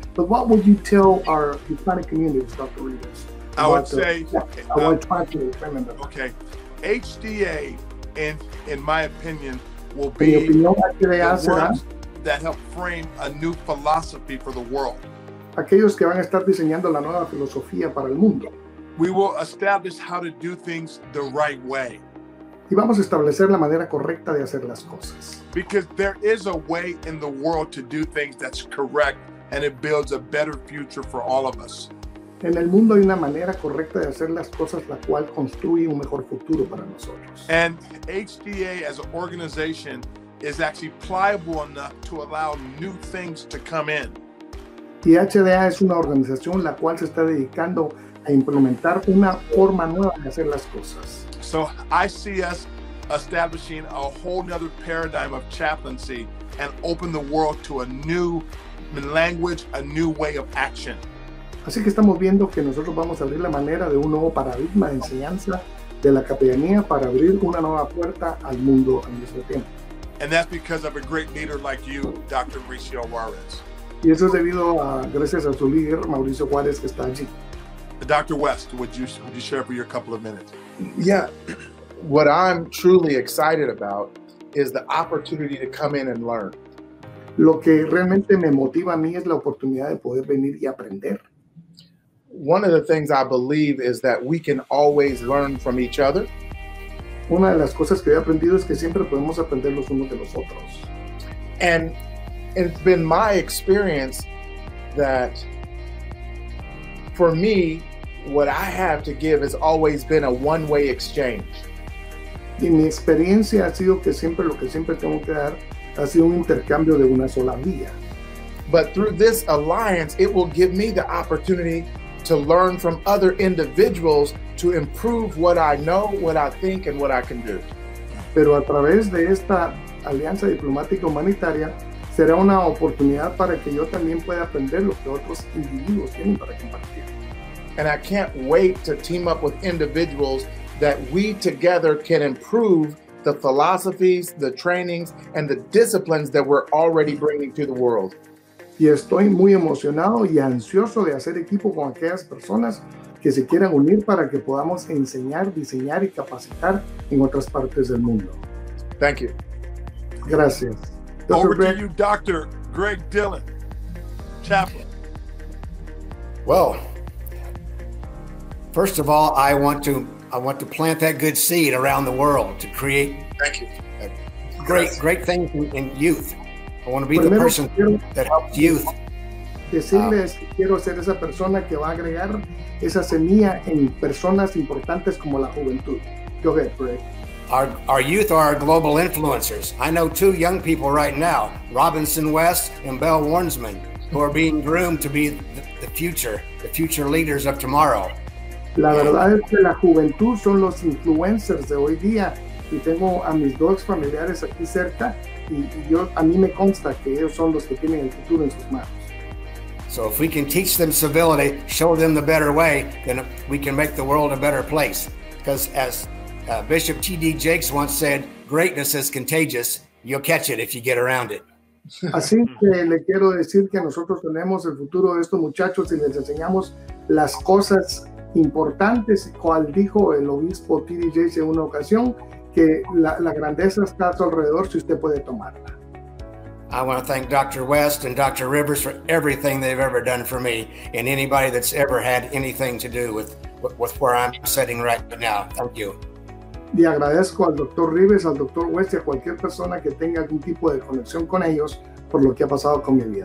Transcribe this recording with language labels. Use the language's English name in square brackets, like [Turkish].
[English] But what would you tell our Hispanic communities, Dr. Rivers? I would say, I want to try to remember. Okay, HDA, in my opinion, will be the words that help frame a new philosophy for the world. [Spanish] Aquellos que van a estar diseñando la nueva filosofía para el mundo. [English] We will establish how to do things the right way. [Spanish] Y vamos a establecer la manera correcta de hacer las cosas. [English] Because there is a way in the world to do things that's correct, and it builds a better future for all of us. [Spanish] En el mundo hay una manera correcta de hacer las cosas, la cual construye un mejor futuro para nosotros. [English] And HDA as an organization is actually pliable enough to allow new things to come in. [Spanish] Y HDA es una organización la cual se está dedicando a implementar una forma nueva de hacer las cosas. [English] So I see us establishing a whole nother paradigm of chaplaincy and open the world to a new language, a new way of action. [Spanish] Así que estamos viendo que nosotros vamos a abrir la manera de un nuevo paradigma de enseñanza de la capellanía para abrir una nueva puerta al mundo al mismo tiempo. [English] And that's because of a great leader like you, Dr. Mauricio Juarez. [Spanish] Y eso es debido a, gracias a su líder, Mauricio Juárez, que está allí. [English] Dr. West, would you share for your couple of minutes? Yeah, what I'm truly excited about is the opportunity to come in and learn. [Spanish] Lo que realmente me motiva a mí es la oportunidad de poder venir y aprender. [English] One of the things I believe is that we can always learn from each other. [Spanish] Una de las cosas que he aprendido es que siempre podemos aprender los unos de los otros. [English] And it's been my experience that for me, what I have to give has always been a one-way exchange. [Spanish] Y mi experiencia ha sido que siempre lo que siempre tengo que dar ha sido un intercambio de una sola vía. [English] But through this alliance, it will give me the opportunity to learn from other individuals to improve what I know, what I think, and what I can do. [Spanish] Pero a través de esta alianza diplomática humanitaria será una oportunidad para que yo también pueda aprender lo que otros individuos tienen para compartir. [English] And I can't wait to team up with individuals that we together can improve the philosophies, the trainings, and the disciplines that we're already bringing to the world. [Spanish] Y estoy muy emocionado y ansioso de hacer equipo con aquellas personas que se quieran unir para que podamos enseñar, diseñar y capacitar en otras partes del mundo. [English] Thank you. [Spanish] Gracias. [English] Over to you, Dr. Greg Dillon, Chaplain. Well, first of all, I want to plant that good seed around the world to create Thank you. Great things in youth. I want to be the person that helps youth. [Spanish] Decirles que quiero ser esa persona que va a agregar esa semilla en personas importantes como la juventud. [English] Go ahead, Greg. Our youth are our global influencers. I know 2 young people right now, Robinson West and Belle Warnsman, who are being groomed to be the future leaders of tomorrow. [Spanish] La verdad es que la juventud son los influencers de hoy día y tengo a mis 2 familiares aquí cerca y a mí me consta que ellos son los que tienen el futuro en sus manos. [English] So if we can teach them civility, show them the better way, then we can make the world a better place. Because as Bishop T.D. Jakes once said, greatness is contagious. You'll catch it if you get around it. [Spanish] Así que le quiero decir que nosotros tenemos el futuro de estos muchachos y les enseñamos las cosas importantes, cual dijo el obispo T.D. Jakes en una ocasión, que la grandeza está a su alrededor si usted puede tomarla. [English] I want to thank Dr. West and Dr. Rivers for everything they've ever done for me and anybody that's ever had anything to do with where I'm sitting right now. Thank you. [Spanish] Y agradezco al Dr. Rivers, al Dr. West y a cualquier persona que tenga algún tipo de conexión con ellos por lo que ha pasado con mi vida.